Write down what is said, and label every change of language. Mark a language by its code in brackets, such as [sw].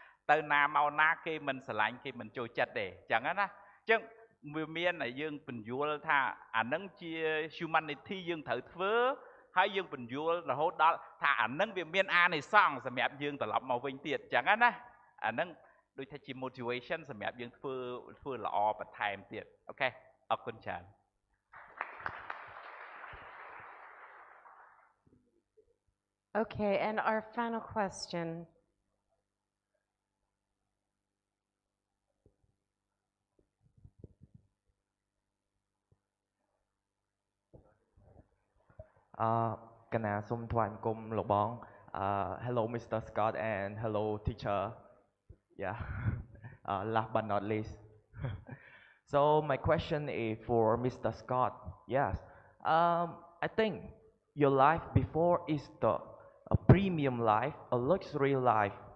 [km] ទៅណាមកណាគេមិនស្រឡាញ់គេមិនចូលចិត្តទេអញ្ចឹងណាអញ្ចឹងវាមានឲ្យយើងពន្យល់ថាអានឹងជា humanity យើងត្រូវធ្វើហើយយើងពន្យល់រហូតដល់ថាអានឹងវាមានអានិសង្សសម្រាប់យើងត្រឡប់មកវិញទៀតអញ្ចឹងណាអានឹងដូចថាជា motivation សម្រាប់យើងធ្វើល្អបន្ថែមទៀតអូខេអរគុណច្រើន [en] Okay, and our final question. Kana sum thoại cùng lộc bóng. Hello, Mr. Scott, and hello, teacher. Yeah. Last but not least. So my question is for Mr. Scott. Yes. I think your life before is a premium life, a luxury life.